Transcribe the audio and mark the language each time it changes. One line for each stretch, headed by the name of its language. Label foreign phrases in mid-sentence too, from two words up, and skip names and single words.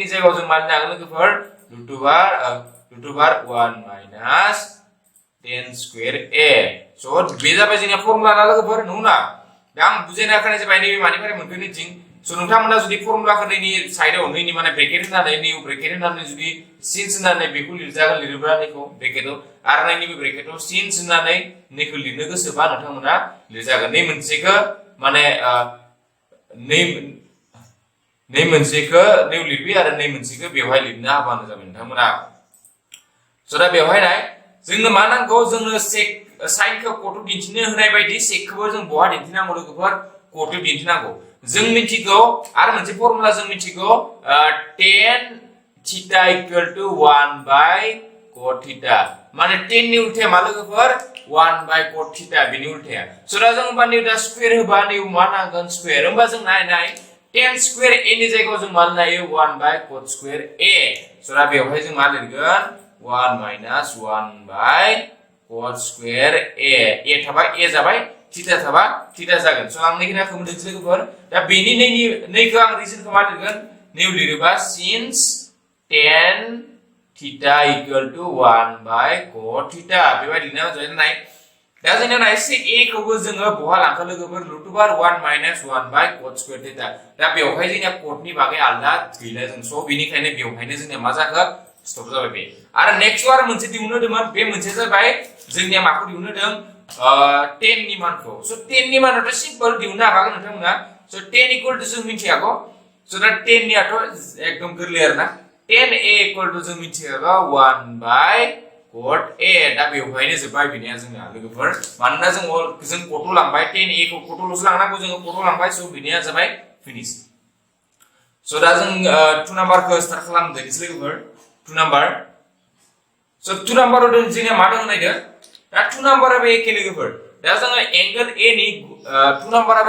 Bodo: जायगायाव जों मान लागोन लोगोफोर
English: root over 1 minus tan square a
Bodo: so बे जाबाय जोंना फर्मुला ना लोगोफोर नंगौना दा आं बुजायना होनाय जाबाय नैबे मानिफ्राय मोनगोन नैथिं so नोंथांमोना जुदि फर्मुलाखौ नैनि साइडआव नैनि माने ब्रेकेट होनानै निउ ब्रेकेट होनानै जुदि सिन्स होनानै बेखौ लिरजागोन लिरोब्ला नैखौ ब्रेकेटआव आरो नैनिबो ब्रेकेटआव सिन्स होनानै नैखौ लिरनो गोसोबा नोंथांमोना लिरजागोन नै मोनसेखौ माने नै मोनसेखौ नै लिरबि आरो नै मोनसेखौ बेवहाय लिरनो हाबानो जाबाय नोंथांमोना so दा बेवहाय नाय जोंनो मा नांगौ जोंनो सेक साइनखौ कटआव दिन्थिनो होनाय बायदि सेकखौबो जों बहा दिन्थिनांगौ लोगोफोर कटआव दिन्थिनांगौ जों मिथिगौ आरो मोनसे फर्मुला जों मिथिगौ
English: tan theta equal to 1 by cot theta
Bodo: माने tan नि उल्थाया मा लोगोफोर
English: 1 by cot theta
Bodo: बेनि उल्थाया so दा जों होनबा नै दा स्क्वायर होबा नै मा नांगोन स्क्वायर होनबा जों नाय
English: tan square a
Bodo: नि जायगायाव जों मा लायो
English: 1 by cot square a
Bodo: so दा बेवहाय जों मा लिरगोन
English: 1 minus 1 by cot square a
Bodo: थाबा a जाबाय थीटा थाबा थीटा जागोन so आं नैखिना खौ मोनदों लोगोफोर दा बेनि नैखौ आं रिजनखौ मा लिरगोन नै लिरोबा
English: since tan theta equal to 1 by cot theta
Bodo: बेबायदिनो जायो नाय दा जोंना नाय sec a खौबो जोङो बहा लांखो लोगोफोर
English: root over 1 minus 1 by cot square theta
Bodo: दा बेवहाय जोंना cot नि बागै आलदा गैला जों so बेनिखायनो बेवहायनो जोंना मा जाखो स्टप जाबाय बे आरो नेक्स्ट आरो मोनसे दिहुननो होदोंमोन बे मोनसे जाबाय जोंनिया माखौ दिहुननो होदों 10 नि मानखौ so 10 नि मानाथ' सिम्पल दिहुननो हागोन नोंथांमोना so 10
English: equal to
Bodo: जों मिथियागौ so दा 10 नियाथ' एकदम गोरलै आरोना 10 a
English: equal to
Bodo: जों मिथियागौ
English: 1 by cot a
Bodo: दा बेवहायनो जोबबाय बिनिया जोंना लोगोफोर मानोना जों कटआव लांबाय 10 a खौ कटआवल'सो लांनांगौ जों कटआव लांबाय so बिनिया जाबाय फिनिश so दा जों 2 नाम्बारखौ स्टार्ट खालामदों लोगोफोर 2 नाम्बार so 2 नाम्बाराव जोंनिया मा दङ नायदो दा 2 नाम्बाराबो एखे लोगोफोर दा जोङो एंगल a नि 2 नाम्बाराबो